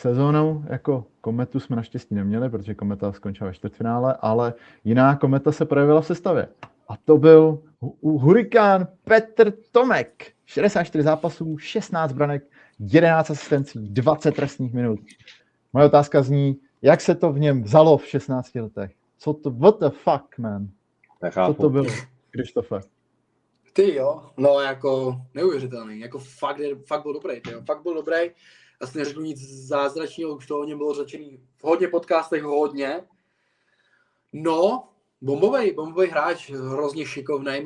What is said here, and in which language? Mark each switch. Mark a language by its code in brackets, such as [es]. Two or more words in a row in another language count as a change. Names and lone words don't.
[cs] sezónou jako Kometu jsme naštěstí neměli, protože Kometa skončila ve čtvrtfinále, ale jiná Kometa se projevila v sestavě. A to byl hurikán Petr Tomek. 64 zápasů, 16 branek, 11 asistencí, 20 trestních minut. Moje otázka zní, jak se to v něm vzalo v 16 letech? Co to, [en] what the fuck, man? [cs] Nechápu. Co to bylo, Krištofe? Ty jo, no jako neuvěřitelný, jako fakt byl dobrý, tyjo. Fakt byl dobrý. Asi neřeknu nic zázračného, už to o něm bylo řečený v hodně podcastech, hodně. No, bombový hráč, hrozně šikovný.